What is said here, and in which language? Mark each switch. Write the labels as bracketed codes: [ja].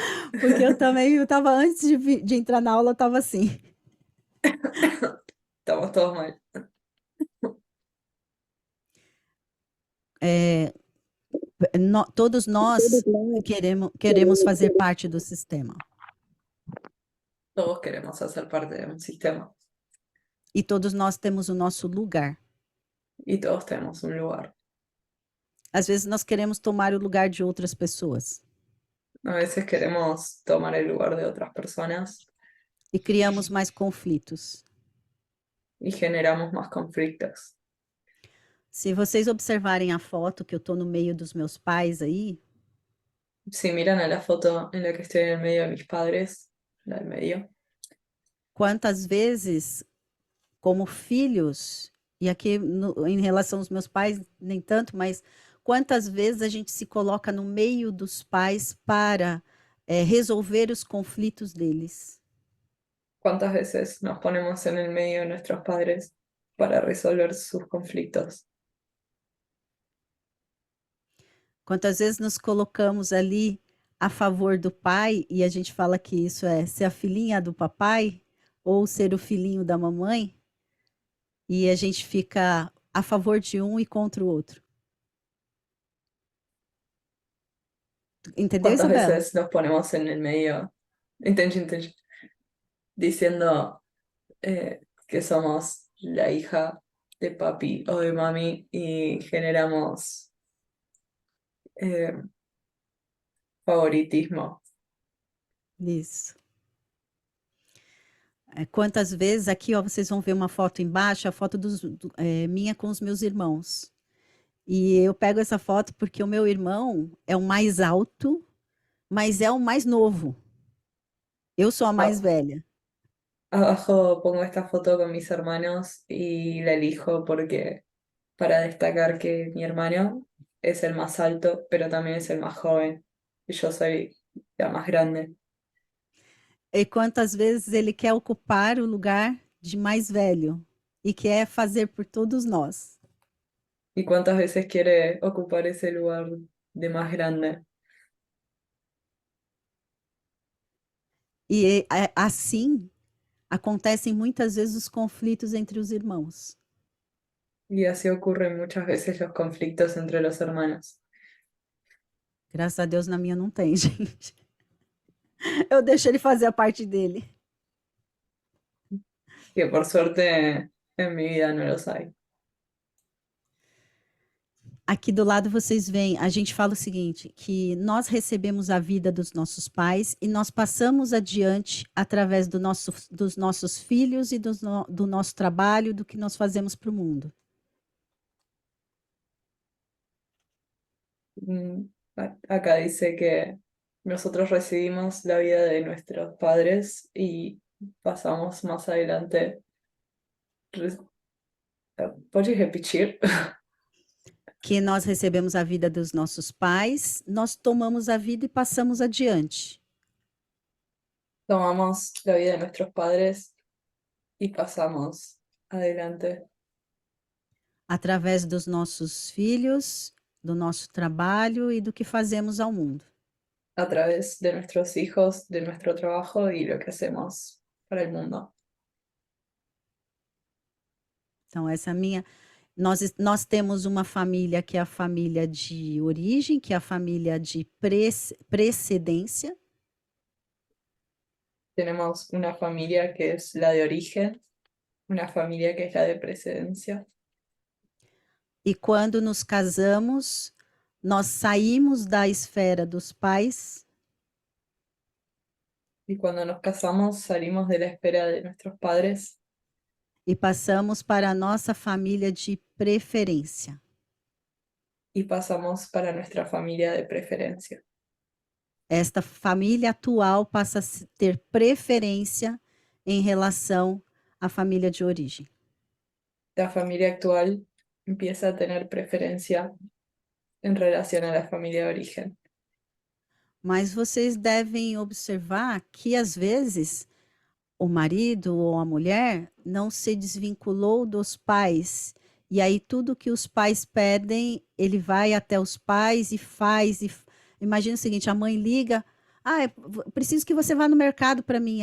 [pt] Porque eu estava antes de entrar na aula, eu estava assim. Estamos todos mal. Todos nós queremos fazer parte do sistema. [es] Todos queremos hacer parte de un sistema [pt] E todos nós temos o nosso lugar. [es] y todos tenemos un lugar. [pt] Às vezes nós queremos tomar o lugar de outras pessoas [es] A veces queremos tomar el lugar de otras personas [pt] e criamos mais conflitos. [es] y generamos más conflictos. [pt] Se vocês observarem a foto que eu estou no meio dos meus pais aí, [es] Si miran a la foto en la que estoy en el medio de mis padres, la del medio, [pt] quantas vezes, como filhos, e aqui em relação aos meus pais, nem tanto, mas quantas vezes a gente se coloca no meio dos pais para resolver os conflitos deles? [es] ¿cuántas veces nos ponemos en el medio de nuestros padres para resolver sus conflictos? [pt] Quantas vezes nos colocamos ali a favor do pai e a gente fala que isso é ser a filhinha do papai ou ser o filhinho da mamãe e a gente fica a favor de um e contra o outro. Entendeu, [es] ¿Cuántas [pt] Isabela? [es] veces nos ponemos en el medio, entendí, diciendo que somos la hija de papi o de mami y generamos favoritismo? [pt] Isso. Quantas vezes, aqui ó, vocês vão ver uma foto embaixo, a foto minha com os meus irmãos. E eu pego essa foto porque o meu irmão é o mais alto, mas é o mais novo. Eu sou a mais velha. [es] Abajo pongo esta foto con mis hermanos y la elijo porque para destacar que mi hermano es el más alto, pero también es el más joven. Y yo soy la más grande. [pt] E quantas vezes ele quer ocupar o lugar de mais velho e quer fazer por todos nós. [es] ¿Y cuántas veces quiere ocupar ese lugar de más grande? [pt] E assim acontecem muitas vezes os conflitos entre os irmãos. [es] Y así ocurren muchas veces los conflictos entre los hermanos. [pt] Graças a Deus na minha não tem, gente. Eu deixo ele fazer a parte dele. [es] Que por suerte en mi vida no los hay. [pt] Aqui do lado vocês veem, a gente fala o seguinte, que nós recebemos a vida dos nossos pais e nós passamos adiante através dos nossos filhos e do nosso trabalho, do que nós fazemos para o mundo. [es] Acá dice que nosotros recibimos la vida de nuestros padres y pasamos más adelante. ¿Puedes repetir? [pt] Que nós recebemos a vida dos nossos pais, nós tomamos a vida e passamos adiante. [es] Tomamos la vida de nuestros padres y pasamos adelante [pt] Através dos nossos filhos, do nosso trabalho e do que fazemos ao mundo. [es] a través de nuestros hijos, de nuestro trabajo y lo que hacemos para el mundo. [pt] Então, essa é a minha. Nós temos uma família que é a família de origem, que é a família de precedência. [es] Tenemos una familia que es la de origen, una familia que es la de precedencia. [pt] E quando nos casamos, nós saímos da esfera dos pais [es] Y cuando nos casamos salimos de la espera de nuestros padres [pt] e passamos para a nossa família de preferência. [es] y pasamos para nuestra familia de preferencia. [pt] Esta família atual passa a ter preferência em relação à família de origem. [es] La familia actual empieza a tener preferencia en relación a la familia de origen. [pt] Mas vocês devem observar que, às vezes, o marido ou a mulher não se desvinculou dos pais. E aí, tudo que os pais pedem, ele vai até os pais e faz. Imagina o seguinte: a mãe liga. Preciso que você vá no mercado para mim.